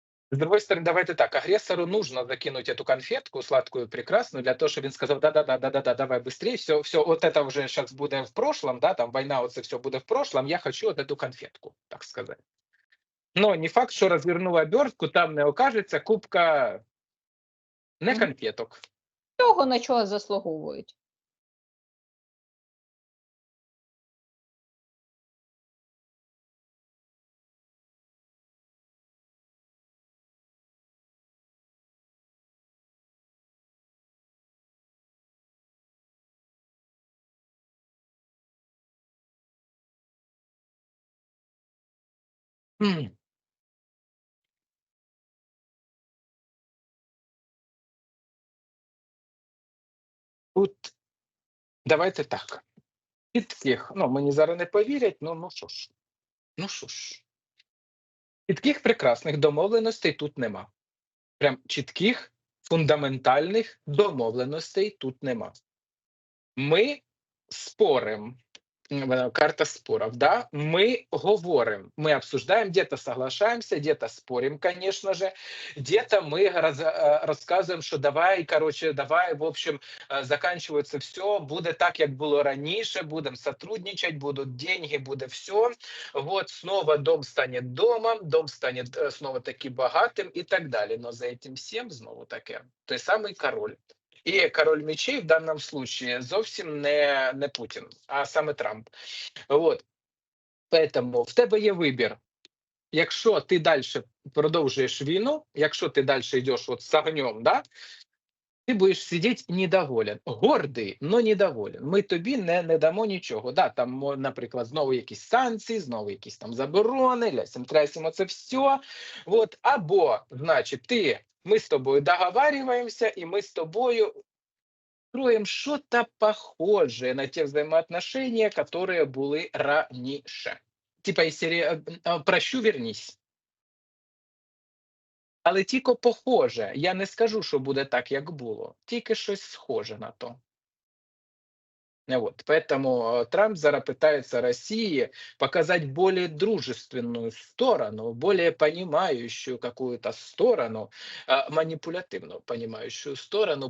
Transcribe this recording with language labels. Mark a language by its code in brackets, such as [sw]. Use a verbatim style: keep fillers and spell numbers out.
[ru] С другой стороны, давайте так, агрессору нужно закинуть эту конфетку сладкую, прекрасную, для того, чтобы он сказал, да-да-да-да-да-да, давай быстрее, все, все, вот это уже сейчас будет в прошлом, да, там война, вот это все будет в прошлом, я хочу вот эту конфетку, так сказать. Но не факт, что развернул обертку, там не окажется кубка не Мгм. конфеток. [uk] Того на чого заслуговують. М, Тут давайте так. Під всіх, ну мені зараз не повірять, ну ну що ж, ну що ж. Чітких прекрасних домовленостей тут нема. Прям чітких фундаментальних домовленостей тут нема. [ru] Ми спорим. М, е, Карта споров, да? Мы говорим, мы обсуждаем, где-то соглашаемся, где-то спорим, конечно же, где-то мы раз- э, рассказываем, что давай, короче, давай, в общем, э, заканчивается все, будет так, как было раньше, будем сотрудничать, будут деньги, будет все. Вот снова дом станет домом, дом станет э, снова таки богатым и так далее. Но за этим всем снова таки той самый король. [uk] І король мечей в даному случае зовсім не, не Путін, а саме Трамп. От. Поэтому в тебе є вибір. Якщо ти далі продовжуєш війну, якщо ти далі йдеш от з огнем, да, ти будеш сидіти недоволен. Гордий, но недоволен. Ми тобі не, не дамо нічого. Да, там, мо- наприклад, знову якісь санкції, знову якісь там заборони, лясім трясім це все. От. Або, значить, ти, ми з тобою договарюємося, і ми з тобою [ru] строим что-то похожее на те взаимоотношения, которые были раньше. Типа из серии э, э, «Прощу, вернись». [uk] Але тільки похоже. Я не скажу, що буде так, як було. Тільки щось схоже на то. Э, Вот. [ru] Поэтому э, Трамп зараз пытается России показать более дружественную сторону, более понимающую какую-то сторону, э, манипулятивную понимающую сторону.